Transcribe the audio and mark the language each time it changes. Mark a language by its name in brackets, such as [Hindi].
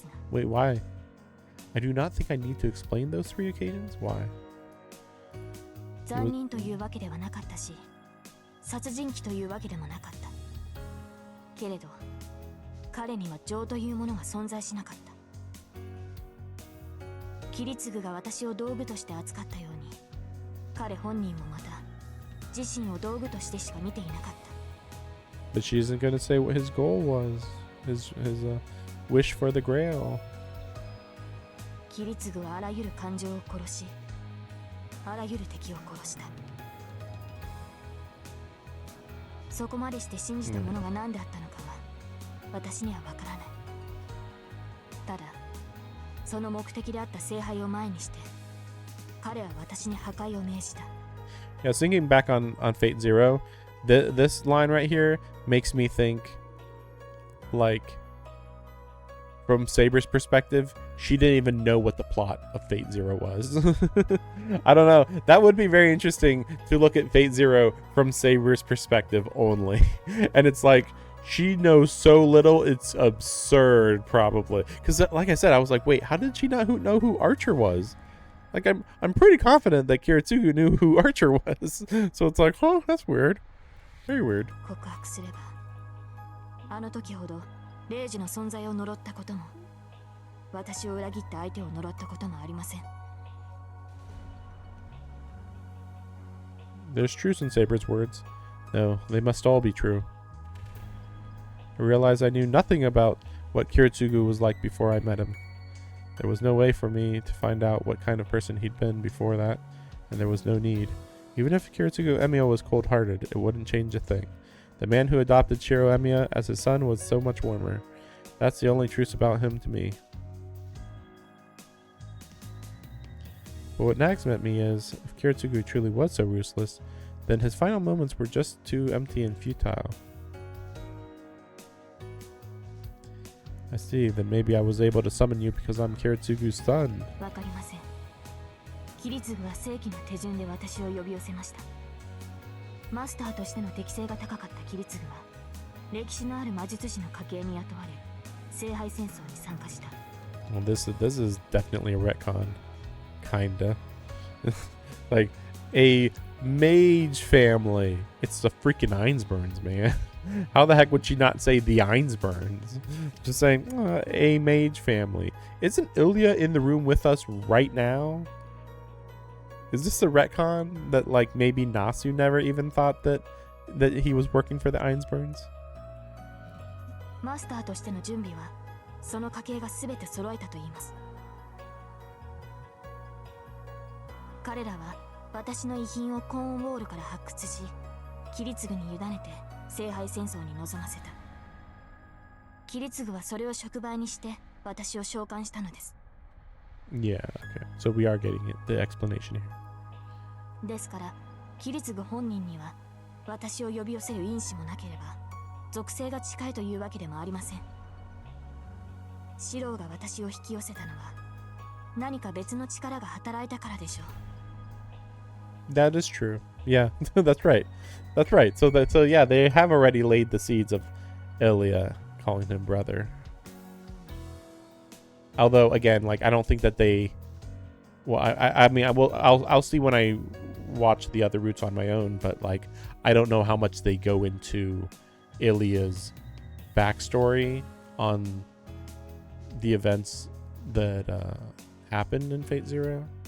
[English] Wait, why? I do not think I need to explain those 3 occasions. Why? [Japanese] 残忍というわけではなかったし、殺人鬼というわけでもなかった。けれど、彼には情というものが存在しなかった。キリツグが私を道具として扱ったように、彼本人もまた自身を道具としてしか見ていなかった。 [English] But she isn't going to say what his goal was. His wish for the Grail. [Japanese] キリツグはあらゆる感情を殺し、あらゆる敵を殺した。そこまでして信じたものが何であったのかは、私にはわからない。ただ、その目的であった聖杯を前にして、彼は私に破壊を命じた。 [English] Yeah, thinking back on Fate Zero, this line right here makes me think, like, from Saber's perspective, she didn't even know what the plot of Fate Zero was. I don't know. That would be very interesting to look at Fate Zero from Saber's perspective only. And it's like, she knows so little, it's absurd, probably. Because, like I said, I was like, wait, how did she not know who Archer was? Like, I'm pretty confident that Kiritsugu knew who Archer was. So it's like, huh, that's weird. Very weird. [Japanese] 告白すれば、あの時ほどレイジの存在を呪ったことも、私を裏切った相手を呪ったこともありません。 [English] There's truth in Saber's words. No, they must all be true. I realized I knew nothing about what Kiritsugu was like before I met him. There was no way for me to find out what kind of person he'd been before that, and there was no need. Even if Kiritsugu Emiya was cold-hearted, it wouldn't change a thing. The man who adopted Shiro Emiya as his son was so much warmer. That's the only truth about him to me. But what nags at me is, if Kiritsugu truly was so ruthless, then his final moments were just too empty and futile. I see, then maybe I was able to summon you because I'm Kiritsugu's son. [Japanese] わかりません。キリツグは正規の手順で私を呼び寄せました。マスターとしての適性が高かったキリツグは歴史のある魔術師の家系に雇われ聖杯戦争に参加した。 [English] Well, this is definitely a retcon, kinda. Like a mage family. It's the freaking Einsburns, man. How the heck would she not say the Einsburns? Just saying a mage family. Isn't Ilya in the room with us right now? Is this the retcon that like maybe Nasu never even thought that he was working for the Einsburns? [Japanese] マスターとしての準備はその家系が全て揃えたと言います。彼らは私の遺品をコーンウォールから発掘し、キリツグに委ねて聖杯戦争に臨ませた。キリツグはそれを触媒にして私を召喚したのです。 [English] Yeah, okay. So we are getting it, the explanation here. [Japanese] ですからキリツグ本人には私を呼び寄せる因子もなければ属性が近いというわけでもありません。シローが私を引き寄せたのは何か別の力が働いたからでしょう。 [English] That is true. Yeah, that's right. That's right. So yeah, they have already laid the seeds of Ilya calling him brother. Although again, like I don't think that they. Well, I mean, I'll see when I watch the other routes on my own, but like I don't know how much they go into Ilya's backstory on the events that happened in Fate Zero.